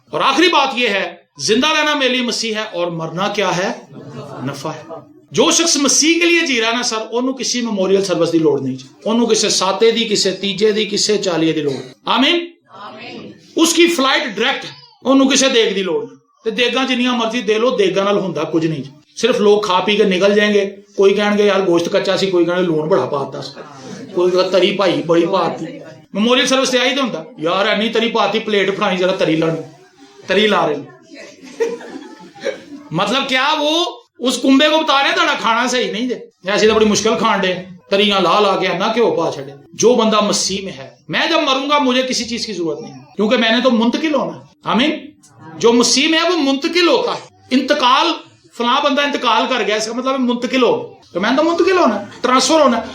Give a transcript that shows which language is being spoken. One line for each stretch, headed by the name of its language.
Urdu: اور آخری بات یہ ہے، زندہ رہنا میرے لیے مسیح ہے اور مرنا کیا ہے؟ نفع ہے.
Punjabi: جو شخص مسیح کے لیے جی رہا ہے نا سر، انہوں کسی میموریل سروس دی لوڑ نہیں، انہوں کسے ساتے دی، کسے تیجے دی، کسے چالیے دی لوڑ. آمین.
Urdu: اس کی فلائٹ ڈائریکٹ ہے،
Punjabi: انہوں کسے دیگ دی لوڑ. تے دیگاں جنیاں مرضی دے لو، دیگاں نال ہوندا کچھ نہیں.
Urdu: صرف لوگ کھا پی کے نکل جائیں گے.
Punjabi: کوئی کہیں گے یار گوشت کچا سی، کوئی کہیں گے لون بڑا پاتا، کوئی کہے تری بھائی بڑی پاتی. میموریل سروس تے آئی تو ہوندا یار اینی تری پاتی، پلیٹ فڑائی ذرا تری لا رہے.
Urdu: مطلب کیا وہ اس کنبے کو بتا رہے ہیں
Punjabi: تہاڈا کھانا صحیح نہیں دے، ایسی تو بڑی مشکل کھان دے، تریاں لا کے نہ کیوں پا چھڑے.
Urdu: جو بندہ مسیح میں ہے، میں جب مروں گا مجھے کسی چیز کی ضرورت نہیں، کیونکہ میں نے تو منتقل ہونا ہے. آمین. جو مسیح میں ہے وہ منتقل ہوتا ہے. انتقال، فلاں بندہ انتقال کر گیا، اس کا مطلب منتقل ہو، تو میں تو منتقل ہونا ہے، ٹرانسفر ہونا ہے.